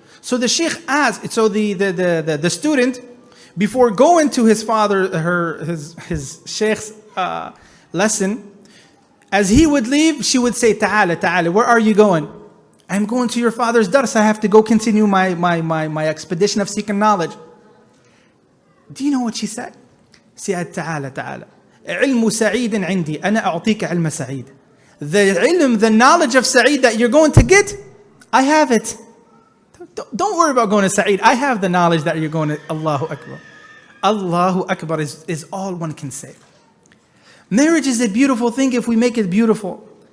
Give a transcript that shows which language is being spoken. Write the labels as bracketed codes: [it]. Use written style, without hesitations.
[en] So the shaykh asked, so the student, before going to his father, his shaykh's lesson, as he would leave, she would say, Ta'ala, where are you going? I'm going to your father's dars. I have to go continue my expedition of seeking knowledge. Do you know what she said? She said, Ta'ala. [ar] علم سعيد عندي أنا أعطيك علم سعيد. [en] The ilm, the knowledge of Sa'id that you're going to get, I have it. Don't worry about going to Sa'id. I have the knowledge that you're going to. Allahu Akbar. Allahu Akbar is all one can say. Marriage is a beautiful thing if we make it beautiful.